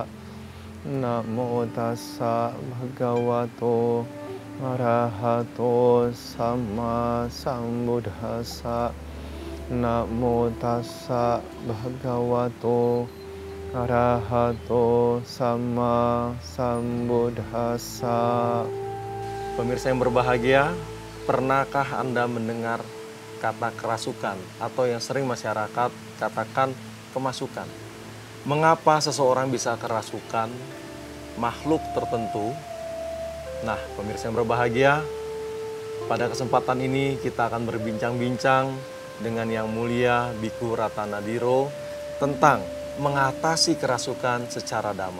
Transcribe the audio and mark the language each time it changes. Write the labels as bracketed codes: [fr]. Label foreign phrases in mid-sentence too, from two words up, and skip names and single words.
[pi] Namo tassa bhagavato arahato sama sambuddhassa. Namo tassa bhagavato arahato sama sambuddhassa. [id] Pemirsa yang berbahagia, pernahkah Anda mendengar kata kerasukan atau yang sering masyarakat katakan kemasukan? Mengapa seseorang bisa kerasukan makhluk tertentu? Nah, pemirsa yang berbahagia, pada kesempatan ini kita akan berbincang-bincang dengan Yang Mulia Biku Ratanadiro tentang mengatasi kerasukan secara dhamma.